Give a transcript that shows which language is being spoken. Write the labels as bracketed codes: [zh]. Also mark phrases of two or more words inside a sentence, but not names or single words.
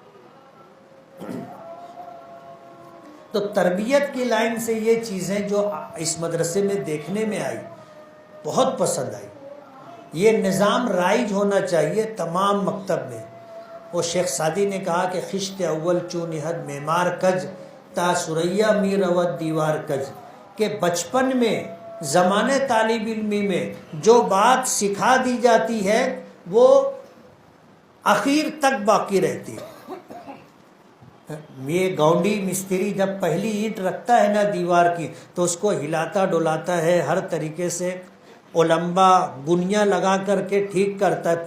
[ur] تو تربیت کی لائن سے یہ چیزیں جو اس مدرسے میں دیکھنے میں آئی بہت پسند آئی. یہ نظام رائج ہونا چاہیے تمام مکتب میں. وہ شیخ سعدی نے کہا کہ [fa] خشت اول چو نہد معمار کج تا سریا می رود دیوار کج، [ur] کہ بچپن میں زمانے طالب علمی میں جو بات سکھا دی جاتی ہے وہ آخر تک باقی رہتی ہے. یہ گاؤنڈی مستری جب پہلی اینٹ رکھتا ہے نا دیوار کی تو اس کو ہلاتا ڈولاتا ہے، ہر طریقے سے اولمبا بنیا لگا کر کے ٹھیک کرتا ہے.